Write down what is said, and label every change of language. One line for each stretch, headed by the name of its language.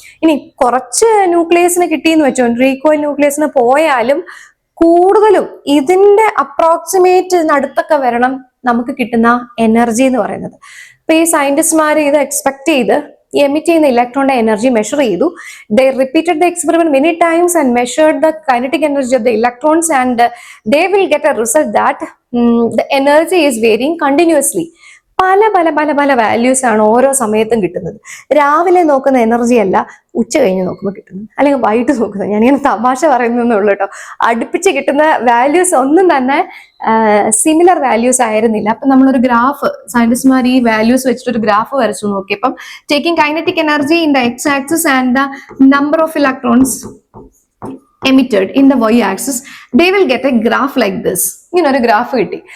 Malayalam: ഇനി കുറച്ച് ന്യൂക്ലിയസിന് കിട്ടിയെന്ന് വെച്ചോ, റീകോയിൽ ന്യൂക്ലിയസിന് പോയാലും കൂടുതലും ഇതിന്റെ അപ്രോക്സിമേറ്റിനടുത്തൊക്കെ വരണം നമുക്ക് കിട്ടുന്ന എനർജി എന്ന് പറയുന്നത്. അപ്പൊ ഈ സയന്റിസ്റ്റ്മാർ ഇത് എക്സ്പെക്ട് ചെയ്ത് എമിറ്റ് ചെയ്യുന്ന ഇലക്ട്രോണിന്റെ എനർജി മെഷർ ചെയ്തു.
English: They repeated the experiment many times and measured the kinetic energy of the electrons, and they will get a result that the energy is varying continuously.
Malayalam: പല പല പല പല വാല്യൂസ് ആണ് ഓരോ സമയത്തും കിട്ടുന്നത്. രാവിലെ നോക്കുന്ന എനർജി അല്ല ഉച്ച കഴിഞ്ഞ് നോക്കുമ്പോൾ കിട്ടുന്നത്, അല്ലെങ്കിൽ വൈകിട്ട് നോക്കുന്നത്. ഞാനിങ്ങനെ തമാശ പറയുന്നേ ഉള്ളൂ കേട്ടോ. അടുപ്പിച്ച് കിട്ടുന്ന വാല്യൂസ് ഒന്നും തന്നെ സിമിലർ വാല്യൂസ് ആയിരുന്നില്ല. അപ്പൊ നമ്മളൊരു ഗ്രാഫ്, സയന്റിസ്റ്റ്മാർ ഈ വാല്യൂസ് വെച്ചിട്ട് ഒരു ഗ്രാഫ് വരച്ചു നോക്കിയപ്പം
English: Taking kinetic energy in the X axis and the number of electrons emitted in the y-axis, they will get a graph like this.
Malayalam: ഇങ്ങനെ ഒരു ഗ്രാഫ് കിട്ടി.